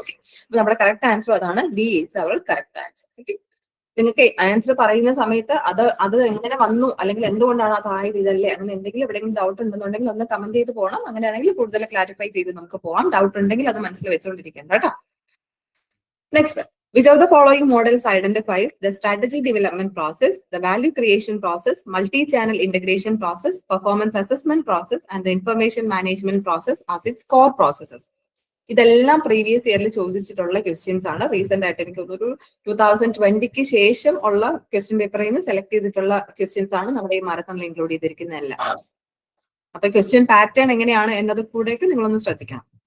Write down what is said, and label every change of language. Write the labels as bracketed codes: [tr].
[ml] Okay, അപ്പൊ നമ്മുടെ correct answer അതാണ്. [en] D is our correct answer. [ml] Okay, നിങ്ങൾക്ക് ആൻസർ പറയുന്ന സമയത്ത് അത് എങ്ങനെ വന്നു അല്ലെങ്കിൽ എന്തുകൊണ്ടാണ് അതായത് ഇതല്ലേ, അങ്ങനെ എന്തെങ്കിലും എവിടെയെങ്കിലും ഡൗട്ട് ഉണ്ടെന്നുണ്ടെങ്കിൽ ഒന്ന് കമന്റ് ചെയ്ത് പോകണം. അങ്ങനെയാണെങ്കിൽ കൂടുതൽ ക്ലാരിഫൈ ചെയ്ത് നമുക്ക് പോകാം. ഡൗട്ട് ഉണ്ടെങ്കിൽ അത് മനസ്സിൽ വെച്ചുകൊണ്ടിരിക്കേണ്ട കേട്ടോ. [en] Next, which of the following models identifies the strategy development process, the value creation process, multi-channel integration process, performance assessment process, and the information management process as its core processes? [ml] ഇതെല്ലാം previous ഇയറിൽ ചോദിച്ചിട്ടുള്ള questions ആണ്. Recent ആയിട്ട് എനിക്ക് ഒരു 2020 ശേഷം ഉള്ള question പേപ്പറിൽ നിന്ന് സെലക്ട് ചെയ്തിട്ടുള്ള ക്വസ്റ്റ്യൻസ് ആണ് നമ്മുടെ ഈ മാരത്തോണിൽ ഇൻക്ലൂഡ് ചെയ്തിരിക്കുന്നതെല്ലാം. അപ്പൊ ക്വസ്റ്റ്യൻ പാറ്റേൺ എങ്ങനെയാണ് എന്നത് കൂടെയൊക്കെ നിങ്ങളൊന്ന് ശ്രദ്ധിക്കണം.